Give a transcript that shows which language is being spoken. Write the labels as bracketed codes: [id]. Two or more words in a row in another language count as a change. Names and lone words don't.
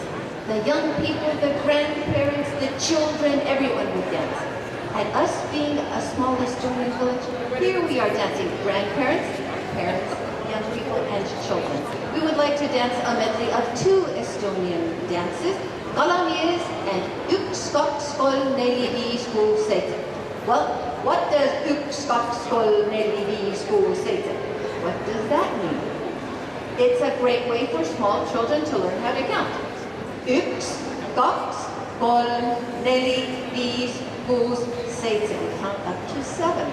[en] The young people, the grandparents, the children, everyone would dance. And us being a small Estonian village, here we are dancing grandparents, parents, young people, and children. We would like to dance a medley of 2 Estonian dances, Kalamies and [et] üks, kaks, kolm, neli, viis, kuus, seitse. [en] Well, what does [et] üks, kaks, kolm, neli, viis, kuus, seitse? [en] What does that mean? It's a great way for small children to learn how to count. [et] Üks, kaks, kolm, neli, viis, kuus, seitse. [en] We count up to 7.